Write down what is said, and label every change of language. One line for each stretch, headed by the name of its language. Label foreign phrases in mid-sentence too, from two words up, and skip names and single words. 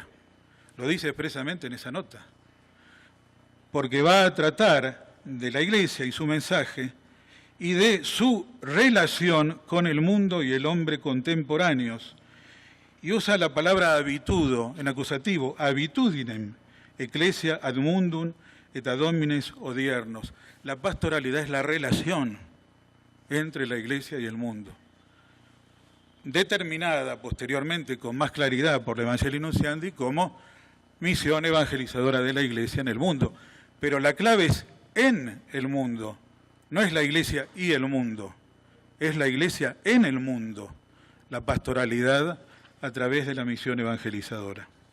Spanish: Lo dice expresamente en esa nota. Porque va a tratar de la Iglesia y su mensaje y de su relación con el mundo y el hombre contemporáneos. Y usa la palabra habitudo en acusativo,
Latin: habitudinem, ecclesia ad mundum et ad homines odiernos.
Spanish: La pastoralidad es la relación entre la Iglesia y el mundo, determinada posteriormente con más claridad por la Evangelii Nuntiandi como misión evangelizadora de la Iglesia en el mundo. Pero la clave es en el mundo, no es la Iglesia y el mundo, es la Iglesia en el mundo, la pastoralidad a través de la misión evangelizadora.